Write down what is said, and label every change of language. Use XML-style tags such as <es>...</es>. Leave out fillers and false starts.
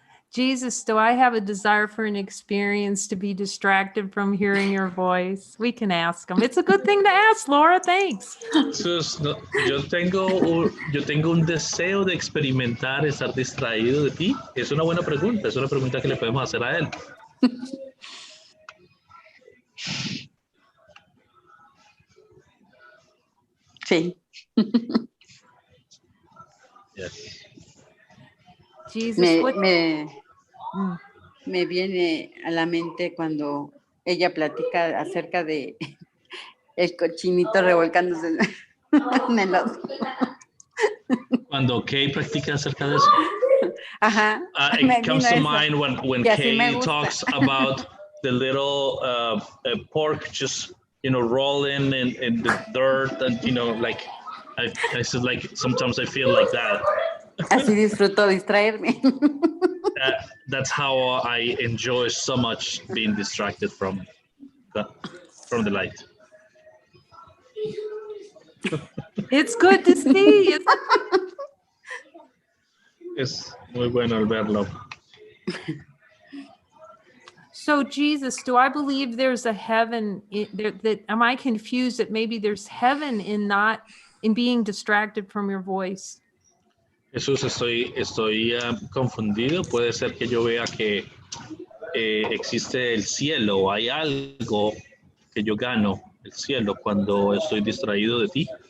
<en>Jesus, do I have a desire for an experience to be distracted from hearing your voice? We can ask him. It's a good thing to ask, Laura. Thanks.</en> <es>Jesús, no, yo tengo un deseo de experimentar estar distraído de ti. Es una buena pregunta. Es una pregunta que le podemos hacer a él. Sí.</es> <en>Yes. Jesus,</en> <es>me viene a la mente cuando ella platica acerca de el cochinito revolcándose en el lodo. Cuando Cay practica acerca de eso. Ajá.</es> <en>It comes to mind when Cay talks about the little pork just, rolling in the dirt and, like, I said, like, sometimes I feel like that.</en> <es>Así disfruto distraerme.</es> <en>That's how I enjoy so much being distracted from the light. it's good to see.</en> <es>Es muy bueno al verlo.</es> <en>So Jesus, do I believe there's a heaven that am I confused that maybe there's heaven in being distracted from your voice?</en> <es>Jesús, estoy confundido. Puede ser que yo vea que existe el cielo, hay algo que yo gano, el cielo, cuando estoy distraído de ti.</es>